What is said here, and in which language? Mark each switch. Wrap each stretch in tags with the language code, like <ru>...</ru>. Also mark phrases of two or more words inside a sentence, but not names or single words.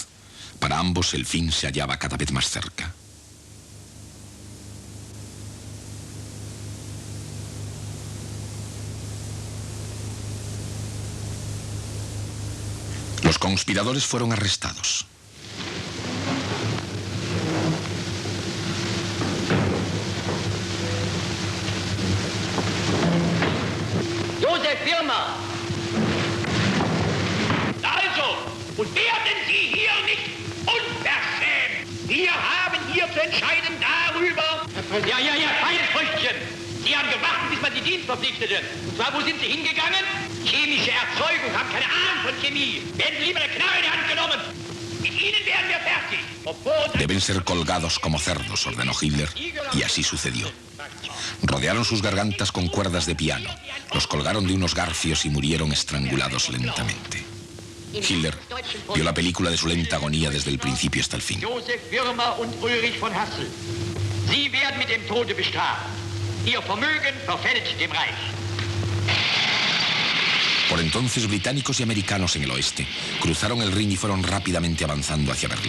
<es>Para ambos el fin se hallaba cada vez más cerca. Los conspiradores fueron arrestados.</es> <de>Josef Firma! Also, und werden Sie hier nicht unverschämt! Wir haben hier zu entscheiden darüber... Ja, fein, Früchtchen! Sie haben gewartet, bis man Sie Dienst verpflichtete. Und zwar, wo sind Sie hingegangen? Chemische Erzeugung, haben keine Ahnung von Chemie. Werden Sie lieber eine Knarre in die Hand genommen. Mit Ihnen werden wir fertig.</de> <es>Deben ser colgados como cerdos, ordenó Hitler, y así sucedió. Rodearon sus gargantas con cuerdas de piano, los colgaron de unos garfios y murieron estrangulados lentamente. Hitler vio la película de su lenta agonía desde el principio hasta el fin.</es> <de>Josef Firma und Ulrich von Hassel. Sie werden mit dem Tode bestraft. Ihr Vermögen verfällt dem Reich.</de> <es>Por entonces, británicos y americanos en el oeste cruzaron el Rin y fueron rápidamente avanzando hacia Berlín.</es>